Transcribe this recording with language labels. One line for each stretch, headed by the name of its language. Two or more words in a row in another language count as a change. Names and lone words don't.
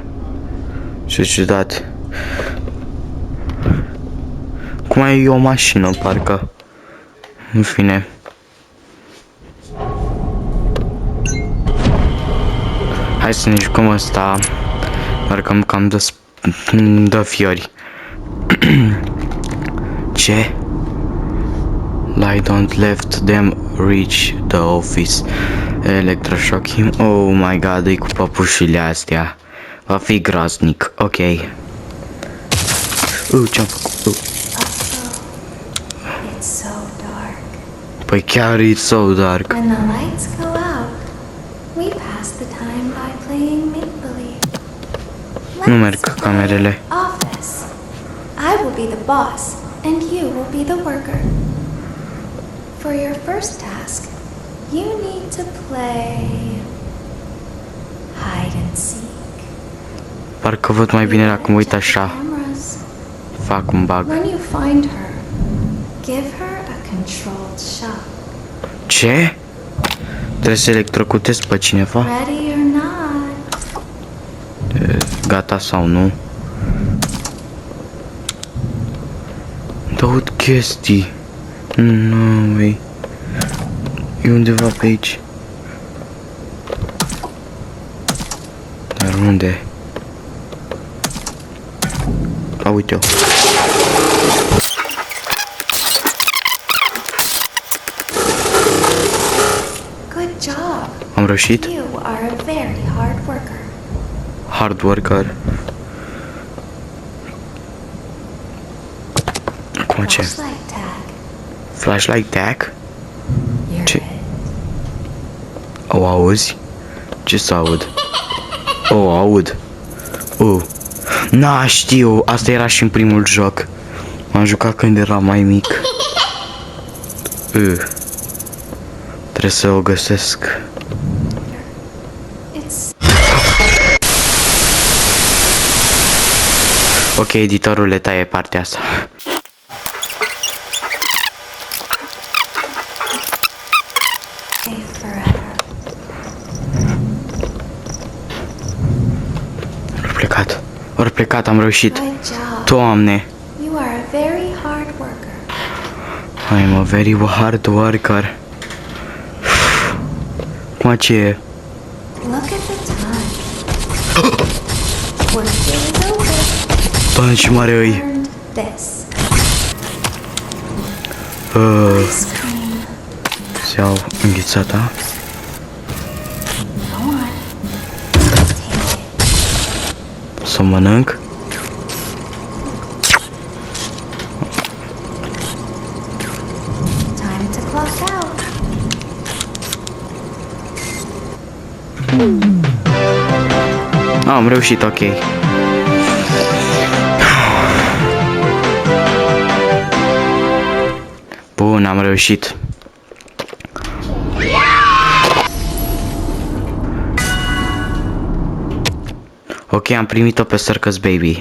Romanian: Ce ciudat. Cum e o mașină, parcă. În fine. Hai să ne jucăm ăsta. Doar că cam dă fiori. Ce?
English: Lie don't let them reach the office. Electroshock him. Oh my god,
Romanian: e cu păpușile astea. Va fi groaznic. Ok. Ce-am făcut? Păi chiar e
English: so dark. When the lights go out, we pass the time by playing make-believe.
Romanian: Nu merg camerele.
English: Office. I will be the boss, and you will be the worker. For your first task, you need to play hide and seek.
Romanian: Parcă văd mai bine dacă mă uit așa. Fac un bug.
English: When you find her, give her a controlled shock.
Romanian: Ce? Trebuie să electrocutez pe cineva?
English: Ready or not?
Romanian: Gata sau nu? Aud chestii. Nu, e undeva pe aici. Dar unde? Uite-o.
English: Good job.
Romanian: Am reușit?
English: You are a very hard worker. Hard worker.
Romanian: Acum ce?
English: Flashlight tag. Flashlight tag? You're
Romanian: Ce?
English: it.
Romanian: O auzi? Ce să aud? O aud. Știu, asta era și în primul joc. M-am jucat când eram mai mic. Trebuie să o găsesc. Ok, editorul le taie partea asta. Ori plecat, am reușit. Doamne.
English: You are a very hard worker. I'm a very hard worker.
Romanian: Cum ce e?
English: Look at the time. We're is over.
Romanian: Bă, ce mare îi.
English: Learned this. Ice cream.
Romanian: Să iau înghețata.
English: Go on. Take it.
Romanian: Să mănânc.
English: Time to clock out.
Romanian: Am reușit, ok. Bun, am reușit. Ok, am primit-o pe Circus Baby.